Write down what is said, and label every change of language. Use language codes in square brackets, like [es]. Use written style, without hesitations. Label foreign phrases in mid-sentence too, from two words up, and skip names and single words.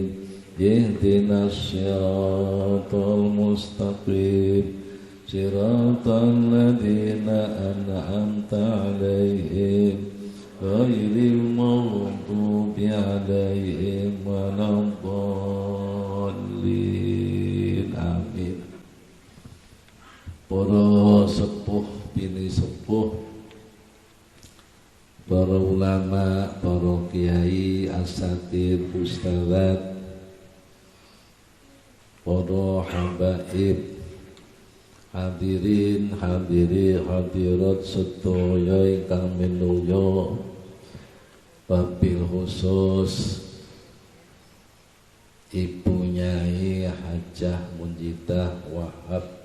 [ar] اهدنا الصراط المستقيم. صراط الذين أنعمت عليهم غير المغضوب عليهم ولا الضالين. Amin. [jv] Para sepuh bini sepuh, para ulama, para kiai, asatidz, ustadzat, para habaib, hadirin hadirat sedaya ingkang minulya, [ar] وبالخصوص [jv] Ibu Nyai Hajah Munjidah Wahab